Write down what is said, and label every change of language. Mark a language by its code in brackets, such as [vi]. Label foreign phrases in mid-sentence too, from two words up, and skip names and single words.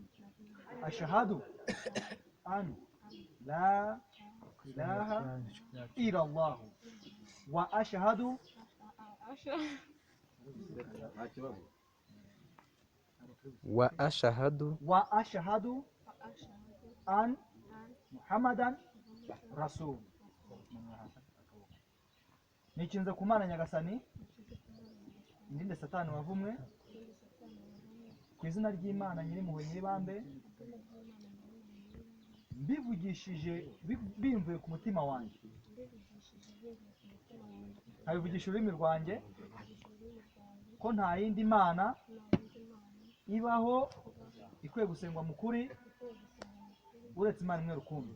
[ar] أشهد أن لا إله إلا الله وأشهد أن محمدا رسول. [rw] nikinze kumana nyagasani ndinde satani wavumwe ku izina ry'Imana nyirimpuhwe nyiribambe mbivugishije bimvuye ku mutima wanjye nkabivugisha ururimi rwanjye ko nta yindi mana ibaho ikwiye gusengwa mu kuri uretse Imana imwe rukumbi.